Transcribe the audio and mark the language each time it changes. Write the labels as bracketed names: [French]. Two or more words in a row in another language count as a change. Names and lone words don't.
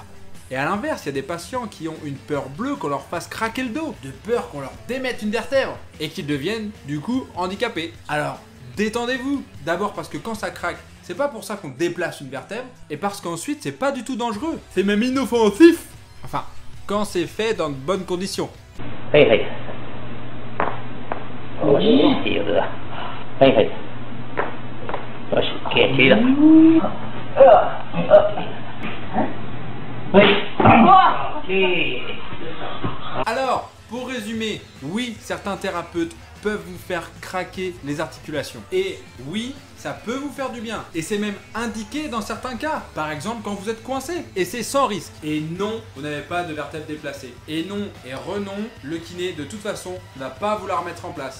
[French] Et à l'inverse, il y a des patients qui ont une peur bleue qu'on leur fasse craquer le dos, de peur qu'on leur démette une vertèbre, et qu'ils deviennent, du coup, handicapés. Alors, détendez-vous. D'abord parce que quand ça craque, c'est pas pour ça qu'on déplace une vertèbre, et parce qu'ensuite, c'est pas du tout dangereux. C'est même inoffensif. Enfin, quand c'est fait dans de bonnes conditions. [Japanese] Hey. よし、いいよだ。はいはい。よし、気合いだ。はい。 [French] Alors, pour résumer, oui, certains thérapeutes peuvent vous faire craquer les articulations. Et oui, ça peut vous faire du bien. Et c'est même indiqué dans certains cas. Par exemple, quand vous êtes coincé. Et c'est sans risque. Et non, vous n'avez pas de vertèbre déplacée. Et non, et renon, le kiné, de toute façon, ne va pas vous la remettre en place.